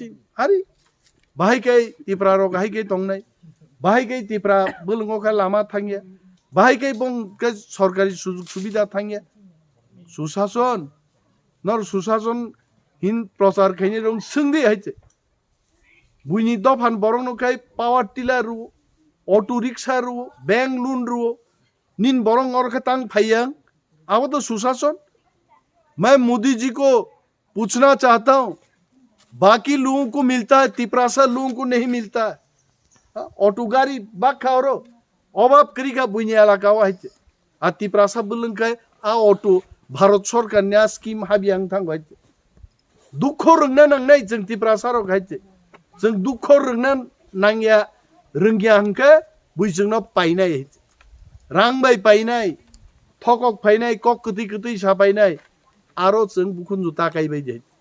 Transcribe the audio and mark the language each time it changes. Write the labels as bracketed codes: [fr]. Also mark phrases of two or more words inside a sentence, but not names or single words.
[trp] हारि बाहायकै तिप्रारो गाहायकै तंनाय बाहायकै तिप्रा बोलंगखा लामा थांगिया बाहायकै बं सरकारि सुजुग सुबिदा थांगिया सुशासन नर सुशासन हिन प्रचार खैनि रं सोंदि हायचे बुइनि दफान बरंनखाय पावार टिलार रु [en] auto rickshaw [trp] रु बैंक लोन रु निन बरंग और खतांग फाइयांग [hi] अब तो सुशासन मैं मोदी जी को पूछना चाहता हूं बाकी लोगों को मिलता है तिप्रासा लोगों को नहीं मिलता है [trp] ऑटो गाड़ी बाखा और अभाव करिका बुइनि एलाका हायचे आ तिप्रासा बुलंखाय आ ऑटो भारत सरकार ने स्कीम हाबियांग थांबाय दुख रोंना नांनाय जों तिप्रासाराव हायचे जों दुख रोंना नांगिया रोंगिया हंके बुइजोंना पाइनाय रां बाय पाइनाय थकक फाइनाय कक कति कति सापाइनाय आरो जों बुखुन ताकायबाय जाय